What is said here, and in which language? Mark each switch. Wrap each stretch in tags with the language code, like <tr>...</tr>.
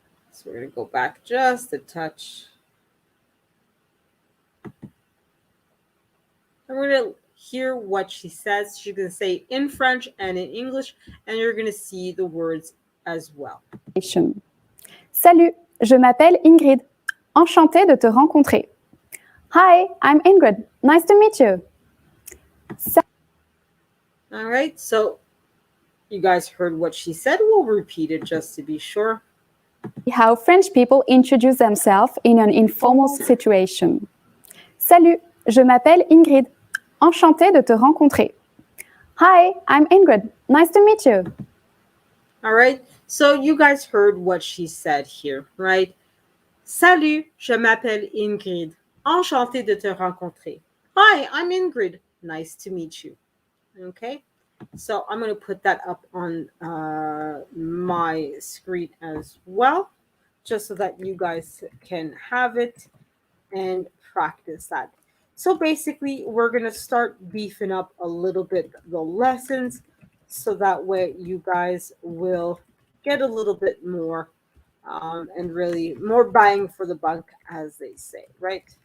<en>So we're going to go back just a touch. And we're going to hear what she says. She's going to say in French and in English, and you're going to see the words as well.</en> <fr>Salut, je m'appelle Ingrid. Enchantée de te rencontrer.</fr> <en>Hi, I'm Ingrid. Nice to meet you. All right, so you guys heard what she said. We'll repeat it just to be sure. How French people introduce themselves in an informal situation.</en> <fr>Salut, je m'appelle Ingrid. Enchantée de te rencontrer.</fr> <en>Hi, I'm Ingrid. Nice to meet you. All right, so you guys heard what she said here, right?</en> <fr>Salut, je m'appelle Ingrid. Enchantée de te rencontrer.</fr> <en>Hi, I'm Ingrid. Nice to meet you. Okay, so I'm going to put that up on my screen as well, just so that you guys can have it and practice that. So basically, we're going to start beefing up a little bit the lessons, so that way you guys will get a little bit more and really more bang for the buck, as they say, right?</en>